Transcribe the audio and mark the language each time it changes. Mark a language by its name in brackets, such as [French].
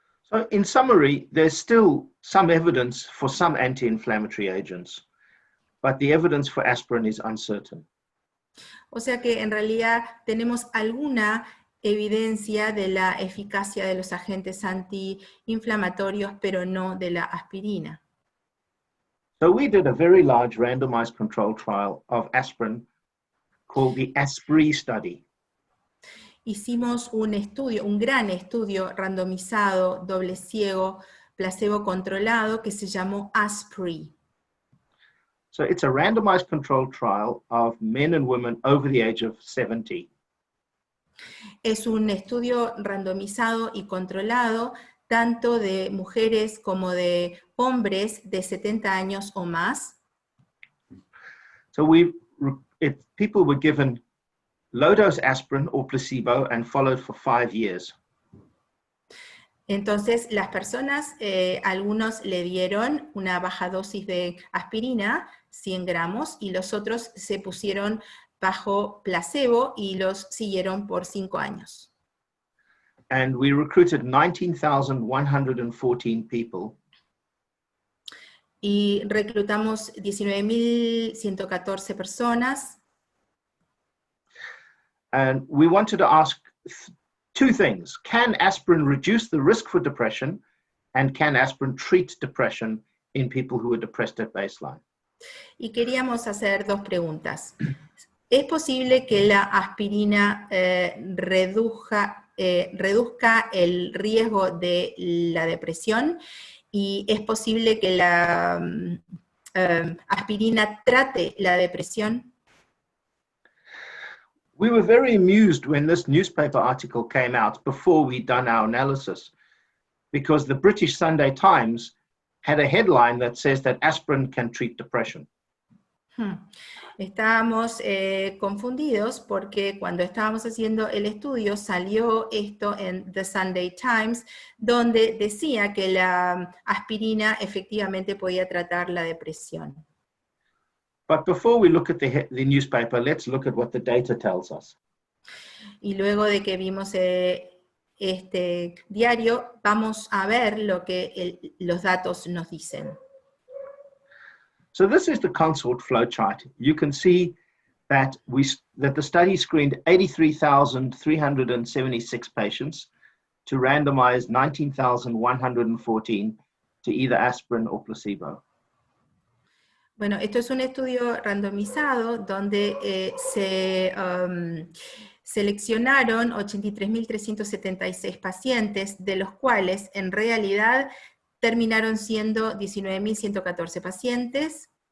[English] So in summary, there's still some evidence for some anti-inflammatory agents, but the evidence for aspirin is uncertain. [Spanish] O sea que en realidad tenemos alguna evidencia de la eficacia de los agentes antiinflamatorios, pero no de la aspirina. [English] So we did a very large randomized control trial of aspirin called the ASPRI study. [Spanish] Hicimos un estudio, un gran estudio randomizado, doble ciego, placebo controlado, que se llamó ASPRI. [English] So it's a randomized control trial of men and women over the age of 70. [Spanish] Es un estudio randomizado y controlado tanto de mujeres como de hombres de 70 años o más. [English] So people were given low-dose aspirin or placebo and followed for 5 years. [Spanish] Entonces las personas, algunos le dieron una baja dosis de aspirina, 100 gramos, y los otros se pusieron bajo placebo y los siguieron por 5 años. [English] And we recruited 19,114 people. [Spanish] Y reclutamos 19.114 personas. [English] And we wanted to ask two things. Can aspirin reduce the risk for depression? And can aspirin treat depression in people who are depressed at baseline? [Spanish] Y queríamos hacer dos preguntas. ¿Es posible que la aspirina reduzca el riesgo de la depresión? ¿Y es posible que la aspirina trate la depresión? [English] We were very amused when this newspaper article came out before we'd done our analysis, because the British Sunday Times had a headline that says that aspirin can treat depression. [Spanish] Estábamos confundidos porque cuando estábamos haciendo el estudio salió esto en The Sunday Times, donde decía que la aspirina efectivamente podía tratar la depresión. [English] But before we look at the newspaper, let's look at what the data tells us. [Spanish] Y luego de que vimos este diario, vamos a ver lo que los datos nos dicen. [English] So this is the consort flowchart. You can see that the study screened 83,376 patients to randomize 19,114 to either aspirin or placebo. [Spanish] Bueno, esto es un estudio randomizado donde se seleccionaron 83.376 pacientes, de los cuales en realidad terminaron siendo 19.114 pacientes.